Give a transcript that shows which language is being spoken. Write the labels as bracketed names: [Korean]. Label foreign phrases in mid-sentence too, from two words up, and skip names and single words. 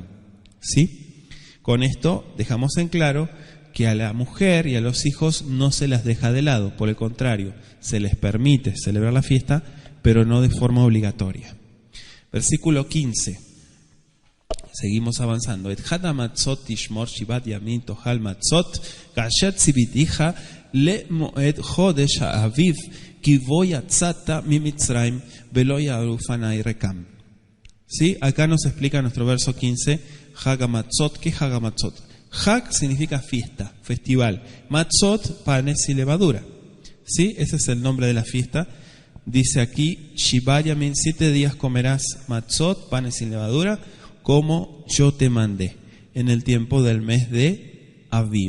[Spanish] ¿Sí? Con esto dejamos en claro que a la mujer y a los hijos no se las deja de lado. Por el contrario, se les permite celebrar la fiesta, pero no de forma obligatoria. Versículo 15. Seguimos avanzando. [Hebrew] את חג מצות תשמר שבעת ימים תאכל מצות כאשר צויתך ל מועד חדש האביב כי בו יצאת מ מצרים ולא יראו פני ריקם. [Spanish] ¿Sí? Acá nos explica nuestro verso 15 [Hebrew] חג מצות. [Spanish] ¿Qué [Hebrew] חג מצות? [Spanish] Hag significa fiesta, festival. Matzot, panes y levadura. ¿Sí? Ese es el nombre de la fiesta. Dice aquí [Hebrew] שבעת ימים, [Spanish] 7 días comerás matzot, panes y levadura, como yo te mandé, en el tiempo del mes de Aviv.